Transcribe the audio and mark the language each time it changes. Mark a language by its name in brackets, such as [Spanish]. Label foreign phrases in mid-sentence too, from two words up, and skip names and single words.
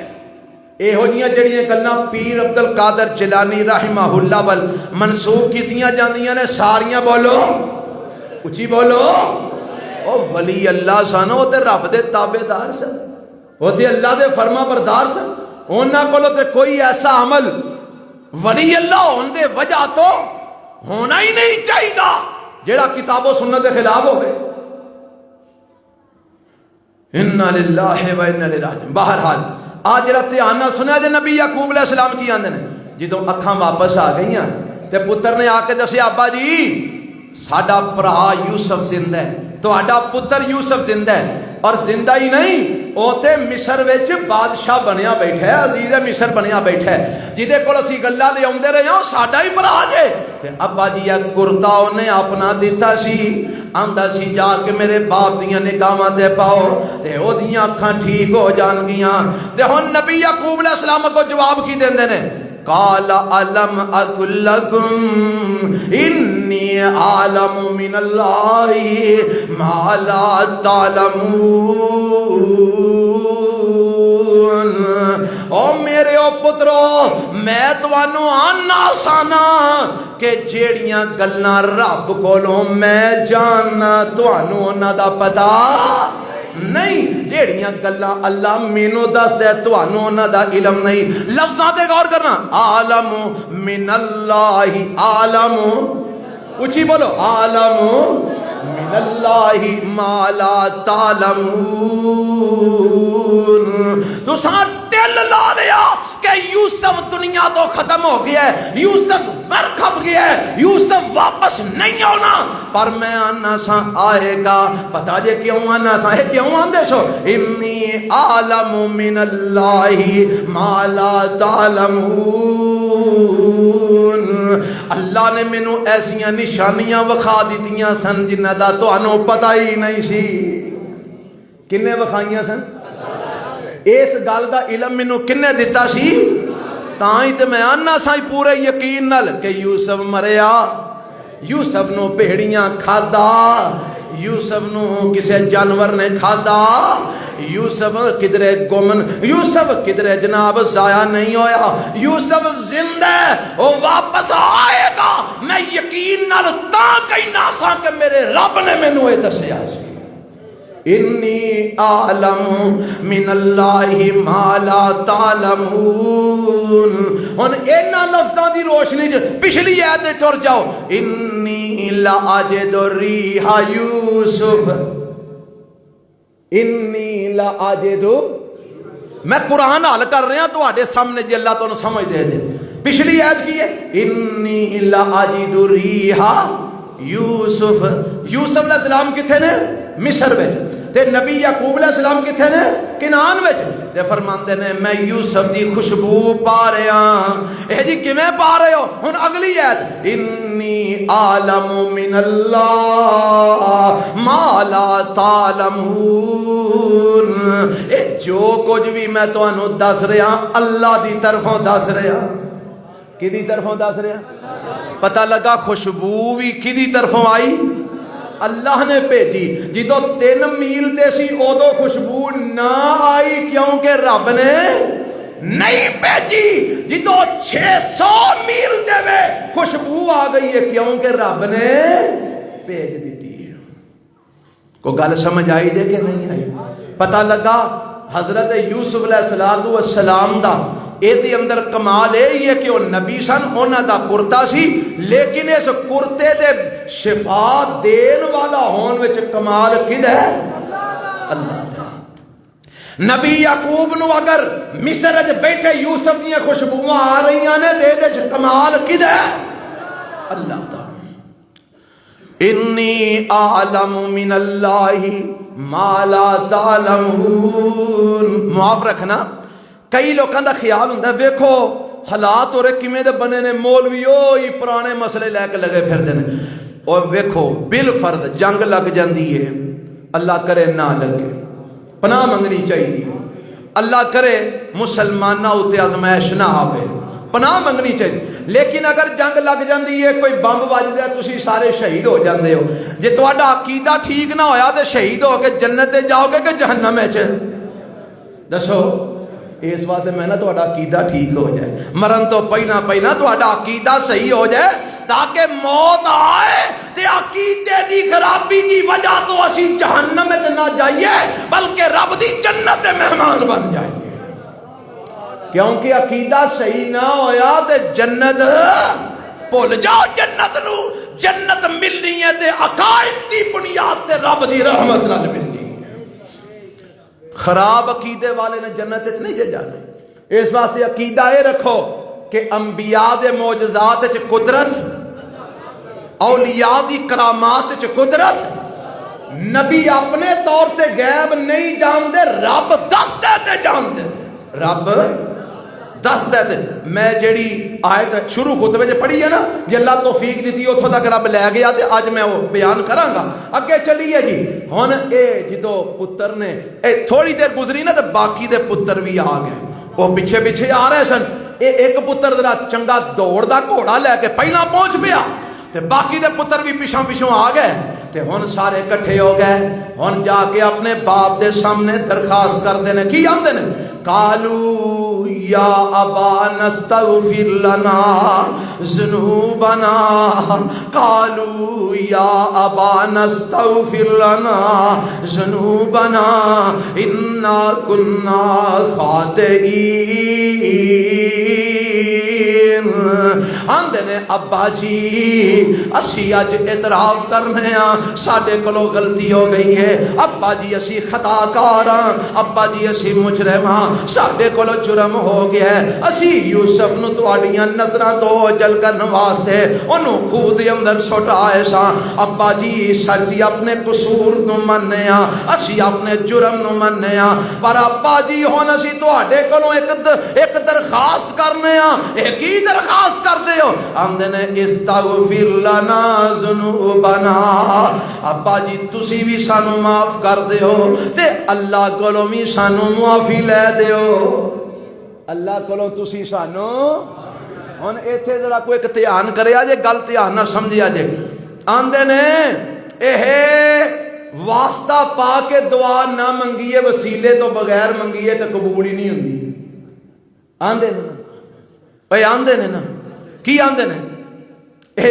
[Punjabi] اے ہوجیاں جڑیاں گلاں پیر عبد القادر جیلانی [Arabic] رحمہ اللہ [Punjabi] ول منسوب کیتیاں جاندیاں نے، ساریاں بولو اچھی بولو، او ولی اللہ سن، او تے رب دے تابع دار سن، او تے اللہ دے فرما بردار سن، انہاں کولوں تے کوئی ایسا عمل ولی اللہ ہون دے وجہ تو ہونا ہی نہیں چاہیے گا جیڑا کتاب و سنت کے خلاف ہوئے۔ [Arabic] انا للہ و انا الیہ راجعون۔ [Punjabi] بہرحال آج جڑا دھیان نال سنیا جے نبی یعقوب [Arabic] علیہ السلام [Punjabi] کی آندے نے، جدوں اکھاں واپس آ گئیاں تے پتر نے آ کے دسیا ابا جی ساڈا بھرا یوسف زندہ ہے، تہاڈا پتر یوسف زندہ ہے، اور زندہ ہی نہیں او تے مصر وچ بادشاہ بنیا بیٹھا ہے، عزیز مصر بنیا بیٹھا ہے، جہدے کول اسی گلاں لے آوندے رہے ہاں ساڈا ہی بھرا جے۔ تے ابا جی یہ کرتا انہیں اپنا دیتا سی، آندا سی جا کے میرے باپ دیاں نگاہاں تے پاؤ تے او دیاں اکھاں ٹھیک ہو جان گیاں۔ تے ہن نبی یعقوب [Arabic] علیہ السلام [Punjabi] کو جواب کی دیندے نے، [Arabic] قال الم اقل لکم انی اعلم من اللہ ما لا تعلمون۔ [Punjabi] او میرے او پترو میں توانوں آنا سانا کہ جیڑیاں گلاں رب کولوں میں جاننا توانوں انہاں دا پتہ نہیں، جیڑیاں گلاں اللہ مینوں دس دے توانوں انہاں دا علم نہیں۔ لفظاں تے غور کرنا، [Arabic] عالم من اللہ، [Punjabi] عالم اچھی بولو، [Arabic] عالم من اللہ ما لا تعلمون۔ [Punjabi] تو ساتھ دل لا لیا کہ یوسف دنیا تو ختم ہو گیا ہے، یوسف مر کھپ گیا ہے، یوسف واپس نہیں ہونا، پر میں آنا سا آئے گا۔ پتا جے کیوں آنا سا ہے، کیوں آندے سو، [Arabic] انی عالم من اللہ ما لا تعلمون۔ [Punjabi] اللہ نے مینوں ایسیاں نشانیاں وکھا دیتیاں سن جنہ دا تو انہوں پتہ ہی نہیں سی۔ کنے وکھائیاں سن؟ اس گل دا علم مینوں کنے دیتا سی؟ تاں ہی تے میں آنا سا پورے یقین نال کہ یوسف مریا، یوسف نو بھیڑیاں کھادا، یوسف نو کسے جانور نے کھادا، یوسف کدرے گمن، یوسف کدرے جناب ضائع نہیں ہویا، یوسف زندہ ہے، وہ واپس آئے گا۔ میں یقین نال تاں کہنا سا کہ میرے رب نے مینوں اے دسیا سی، [Arabic] انی اعلم من اللہ ما لا تعلمون۔ [Punjabi] ہن انہاں لفظاں دی روشنی وچ پچھلی آیت تے ٹر جاؤ، [Arabic] انی لاجد ریح یوسف، انی لاجد، [Urdu] میں قرآن حل کر رہا ہوں [Punjabi] تواڈے سامنے جی اللہ تانوں سمجھ دے دے۔ پچھلی آیت کی ہے، [Arabic] انی لاجد ریح یوسف، [Punjabi] یوسف [Arabic] علیہ السلام [Punjabi] کتھے نے؟ مصر میں، تے نبی یعقوب [Arabic] علیہ السلام [Punjabi] کتھے نے؟ کنعان وچ۔ تے فرماندے نے میں یوسف دی خوشبو پا رہا ہاں۔ اے جی کیویں پا رہے ہو؟ ہن اگلی آیت، [Arabic] انی عالم من اللہ ما لا تعلمون۔ [Punjabi] اے جو کچھ بھی میں تانوں دس رہا اللہ دی طرفوں دس رہا۔ کدی طرفوں دس رہا؟ پتہ لگا خوشبو بھی کدی طرفوں آئی؟ اللہ نے بھیجی۔ جدو 3 میل تے سی ادو خوشبو نہ آئی کیونکہ رب نے نہیں بھیجی۔ جدو 600 میل دے میں خوشبو آ گئی ہے کیونکہ رب نے بھیج دیتی۔ کو گل سمجھ آئی جے کہ نہیں آئی؟ پتہ لگا حضرت یوسف [Arabic] علیہ السلام [Punjabi] دا اے دے اندر کمال یہ ہے کہ وہ نبی سن، انہاں دا کرتا سی، لیکن اس کرتے دے شفا دین والا ہون وچ کمال کد ہے؟ اللہ دا۔ نبی یعقوب نو اگر مصر وچ بیٹھے یوسف دیاں خوشبوواں آ رہی نے دے دے کمال کد ہے؟ اللہ دا۔ [Arabic] انی اعلم من اللہ ما لا تعلمون۔ [Punjabi] معاف رکھنا، [Urdu] کئی لوگوں کا خیال ہوتا ہے [Punjabi] ویکھو حالات ہو رہے کیویں دے بنے نے مولوی ہی پرانے مسئلے لے کے لگے پھردے نے اور ویکھو بالفرض جنگ لگ جاندی ہے اللہ کرے نہ لگے پناہ منگنی چاہیے اللہ کرے مسلمانہ اتے آزمائش نہ آوے پناہ منگنی چاہیے لیکن اگر جنگ لگ جاندی ہے کوئی بمب وجدا ہے تسی سارے شہید ہو جاندے ہو جے تہاڈا عقیدہ ٹھیک نہ ہویا تے شہید ہو کے جنت تے جاؤ گے کہ جہنم وچ دسو اس واسطے میں نہ تہاڈا عقیدہ ٹھیک ہو جائے مرن تو پہلا تہاڈا عقیدہ صحیح ہو جائے تاکہ موت آئے تے عقیدے دی خرابی دی وجہ تو اسی جہنم وچ نہ جائیے بلکہ رب دی جنت دے مہمان بن جائیے کیونکہ عقیدہ صحیح نہ ہویا تے جنت بھول جاؤ جنت نو جنت ملنی ہے تے عقائد دی بنیاد تے رب دی رحمت نال ملنی ہے خراب عقیدے والے نے جنت وچ نہیں جانا اس واسطے عقیدہ یہ رکھو کہ انبیاء دے معجزات وچ قدرت اولیاء دی کرامات وچ قدرت نبی اپنے طور تے غیب نہیں جاندے رب دستے تے جاندے رب دستے تے میں جیڑی آیت شروع خطبے جو پڑھی ہے نا یہ اللہ توفیق دیتی اتھوں تک رب لے گیا تے آج میں وہ بیان کراں گا اگے چلیے جی ہن اے جدو پتر نے اے تھوڑی دیر گزری نا تے باقی دے پتر بھی آ گئے وہ پیچھے پیچھے آ رہے سن ایک پتر ذرا چنگا دوڑ دا گھوڑا لے کے پہلا پہنچ پیا تے باقی دے پتر بھی پیچھوں پیچھوں آ گئے تے ہن سارے کٹھے ہو گئے ہن جا کے اپنے باپ دے سامنے درخواست کردے نے کی آندے نے [Arabic] قالوا یا ابانا استغفر لنا ذنوبنا قالوا یا ابانا استغفر لنا ذنوبنا انا كنا خاطئین [Punjabi] آندے نے ابا جی اسی اج اعتراف کرنے ہاں ساڈے کولوں غلطی ہو گئی ہے ابا جی اسی خطا کار ہاں ابا جی اسی مجرم ہاں ساڈے کولوں جرم ہو گیا ہے اسی یوسف نو تواڈیاں نظراں تو جل کرن واسطے اونوں خوہ دے اندر سٹائے ساں ابا جی سچی اپنے قصور نو مننے ہاں اسی اپنے جرم نو مننے ہاں پر ابا جی ہن اسی تواڈے کولوں ایک درخواست کرنے ہاں ایک ہی درخواست کردے ہو آندے نے [Arabic] استغفر لنا ذنوبنا [Punjabi] ابا جی تسی بھی سانو معاف کر دیو تے اللہ کولوں بھی سانو معافی لے دیو اللہ کولوں تسی سانو ہن ایتھے ذرا کوئی ایک دھیان کرے جے گل دھیان نہ سمجھیا جے آندے نے واسطہ پا کے دعا نہ منگیے وسیلے تو بغیر منگیے تو قبول ہی نہیں ہوندی آندے نے بھائی آندے نے نا کی آندے نے اے